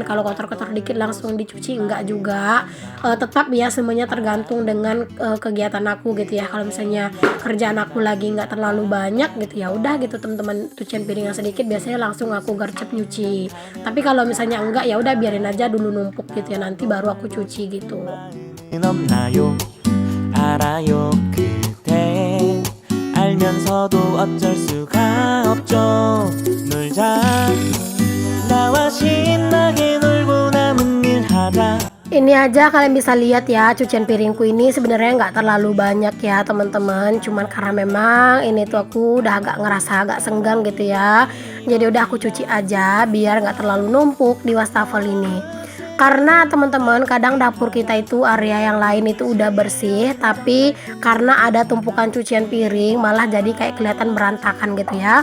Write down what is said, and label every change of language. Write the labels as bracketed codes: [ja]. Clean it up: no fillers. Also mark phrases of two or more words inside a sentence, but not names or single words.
[id] Kalau kotor-kotor dikit langsung dicuci enggak juga. Tetap ya semuanya tergantung dengan kegiatan aku gitu ya. Kalau misalnya kerjaan aku lagi nggak terlalu banyak gitu ya udah gitu teman-teman, cucian piring yang sedikit biasanya langsung aku gercep nyuci. Tapi kalau misalnya enggak ya udah biarin aja dulu numpuk gitu ya, nanti baru aku cuci gitu. [ko] 없나요 알아요 그대 알면서도 어쩔 수가 없죠 놀자 나와 신나게 놀고 남은 일 하자. [id] Ini aja kalian bisa lihat ya, cucian piringku ini sebenarnya nggak terlalu banyak ya teman-teman, cuman karena memang ini tuh aku udah agak ngerasa agak senggang gitu ya, jadi udah aku cuci aja biar nggak terlalu numpuk di wastafel ini. Karena teman-teman kadang dapur kita itu area yang lain itu udah bersih, tapi karena ada tumpukan cucian piring malah jadi kayak kelihatan berantakan gitu ya.